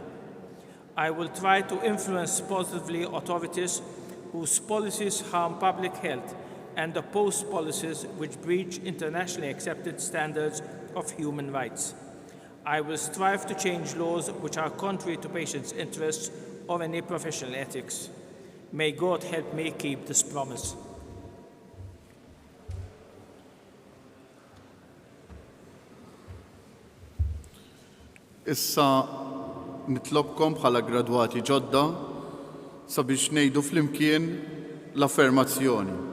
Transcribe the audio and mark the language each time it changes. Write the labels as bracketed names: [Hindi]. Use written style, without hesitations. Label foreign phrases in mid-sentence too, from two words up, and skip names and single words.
[English] I will try to influence positively authorities whose policies harm public health and oppose policies which breach internationally accepted standards of human rights. I will strive to change laws which are contrary to patients' interests or any professional ethics. May God help me keep this promise. [Maltese] Issa nitlobkom bħala gradwati ġodda sabiex ngħidu flimkien l-affermazzjoni.